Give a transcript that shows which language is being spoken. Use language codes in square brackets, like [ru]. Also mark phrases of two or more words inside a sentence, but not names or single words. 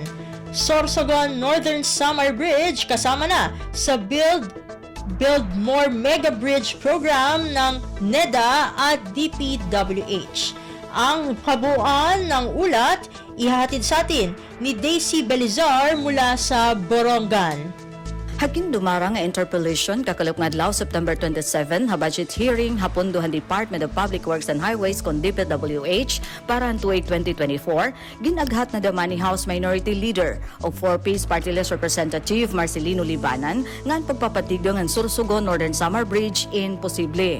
[tl] Sorsogon Northern Samar Bridge kasama na sa Build More Mega Bridge program ng NEDA at DPWH. Ang kabuuan ng ulat ihahatid sa atin ni Daisy Belizar mula sa Borongan. [war] Hagin dumarang nga interpellation kakalap ngadlaw September 27 ha [en] budget hearing [war] hapondohan Department of Public Works and Highways kon DPWH para tuig 2024 ginaghat na daman ni [en] House Minority Leader [war] o 4-piece Party List Representative Marcelino Libanan ngan pagpapatigdong ang Sorsogon Northern Samar Bridge imposible.